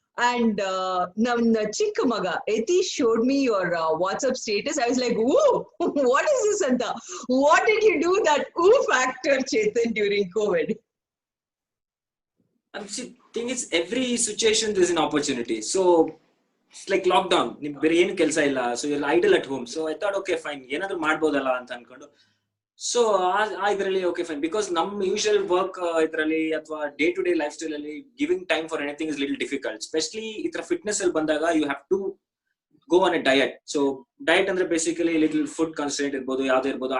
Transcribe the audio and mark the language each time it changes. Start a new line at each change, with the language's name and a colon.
English: and
Kannada: ನನ್ನ ಚಿಕ್ಕ ಮಗ
English: Yatish showed me your WhatsApp status. I was like, ooh, what is this anta? What did you do that ooh factor, Chetan, during COVID? See, thing is, every situation there is an opportunity. So it's like lockdown,
Kannada: ನಿಮ್ ಬೇರೆ ಏನು ಕೆಲಸ ಇಲ್ಲ,
English: so you're idle at home. So I thought, okay fine,
Kannada: ಏನಾದ್ರೂ ಮಾಡ್ಬೋದಲ್ಲ ಅಂತ ಅನ್ಕೊಂಡು,
English: So ಇದರಲ್ಲಿ okay fine, because ನಮ್ usual work ಇದರಲ್ಲಿ ಅಥವಾ day to day lifestyle ಅಲ್ಲಿ giving time for anything is little difficult.
Kannada: Specially ಈ ತರ ಫಿಟ್ನೆಸ್ ಅಲ್ಲಿ ಬಂದಾಗ
English: You have to go on a diet.
Kannada: So diet ಅಂದ್ರೆ ಬೇಸಿಕಲಿ
English: little food constant
Kannada: ಇರ್ಬೋದು, ಯಾವ್ದು ಇರ್ಬೋದು.